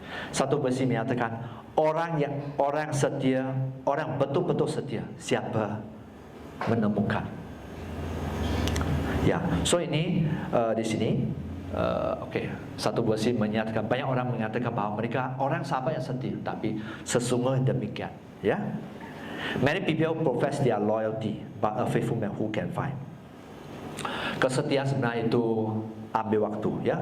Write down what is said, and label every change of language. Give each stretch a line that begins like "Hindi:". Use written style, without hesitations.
Indonesian: Satu versi menyatakan orang setia, orang betul-betul setia, siapa menemukan? Ya, so ini di sini, satu versi menyatakan banyak orang mengatakan bahwa mereka orang sahabat yang setia, tapi sesungguhnya demikian.
English: Ya, many people profess their loyalty, but a faithful man who can find?
Indonesian: Kesetiaan sebenarnya itu ambil waktu, ya.